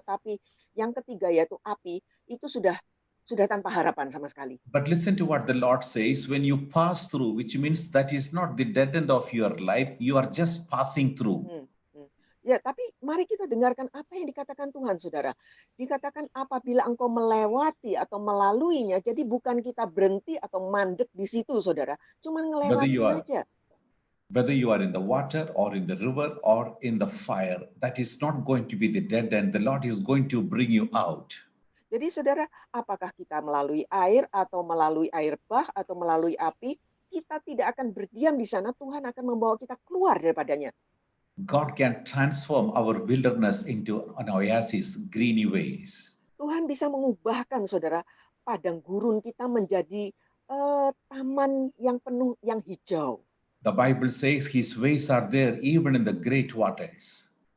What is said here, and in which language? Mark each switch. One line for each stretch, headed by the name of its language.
Indonesian: Tetapi yang ketiga yaitu api, itu sudah tanpa harapan sama sekali.
English: But listen to what the Lord says, when you pass through, which means that is not the dead end of your life, you are just passing through.
Indonesian: Ya, tapi mari kita dengarkan apa yang dikatakan Tuhan, saudara. Dikatakan apabila engkau melewati atau melaluinya, jadi bukan kita berhenti atau mandek di situ, saudara. Cuma ngelewatin aja.
English: Whether you are in the water or in the river or in the fire, that is not going to be the dead end. The Lord is going to bring you out.
Indonesian: Jadi saudara, apakah kita melalui air atau melalui air bah atau melalui api, kita tidak akan berdiam di sana. Tuhan akan membawa kita keluar daripadanya.
English: God can transform our wilderness into an oasis, greeny ways.
Indonesian: Tuhan bisa mengubahkan, saudara, padang gurun kita menjadi taman yang penuh, yang hijau.
English: The Bible says His ways are there even in the great waters.